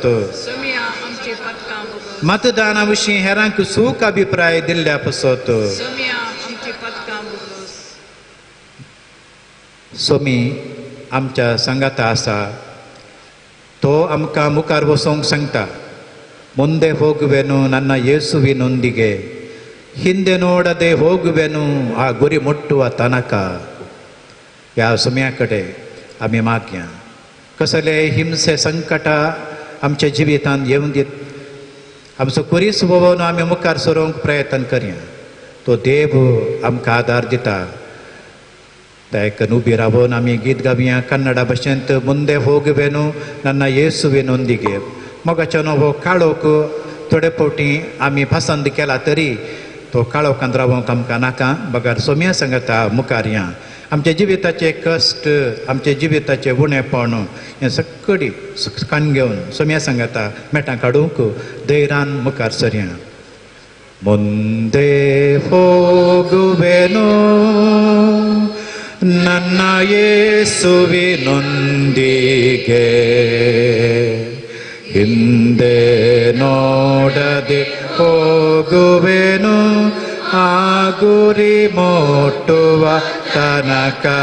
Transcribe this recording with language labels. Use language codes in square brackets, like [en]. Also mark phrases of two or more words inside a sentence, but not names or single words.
[kok] सोम्या आमची पातकां बोगोस. मतदाना विशीं हेरांक सूख अभिप्राय दिल्ल्या पासत सोम्या आमची पातकां बोगोस. सोमी आमच्या संगाता आसा, तो आमकां मुखार वचोंक सांगता. [kn] ಮುಂದೆ ಹೋಗುವೆನು ನನ್ನ ಯೇಸುವಿನೊಂದಿಗೆ, ಹಿಂದೆ ನೋಡದೆ ಹೋಗುವೆನು ಆ ಗುರಿ ಮುಟ್ಟುವ ತನಕ. [kok] ह्या सोम्या कडेन आमी मागया कसले हिंसे संकट आमच्या जिवितांत येवं दीत. आमचो कुरीस भोवून आमी मुखार सरोंक प्रयत्न करया. तो देव आमकां आदार दिता. ताका उबी रावून आमी गीत गावया कन्नಡ भाशेंत. [kn] ಮುಂದೆ ಹೋಗುವೆನು ನನ್ನ ಯೇಸುವಿನೊಂದಿಗೆ. [kok] मोगाच्या हो काळोख थोडे फावटी आमी पसंद केला तरी तो काळोखांत रावूंक आमकां नाका. बगार सोम्या सांगता मुखार या. आमच्या जिविताचे कश्ट, आमच्या जिविताचे उणेपण हें सगळी काण घेवन सोम्या सांगता मेटां काडूंक धैर्यान मुखार सरया. [kn] ಮುಂದೆ ಹೋಗುವೆನು ನನ್ನ ಯೇಸುವಿನೊಂದಿಗೆ, ಹಿಂದೆ ನೋಡದೆ ಹೋಗುವೆನು ಆ ಗುರಿ ಮುಟ್ಟುವ ತನಕ.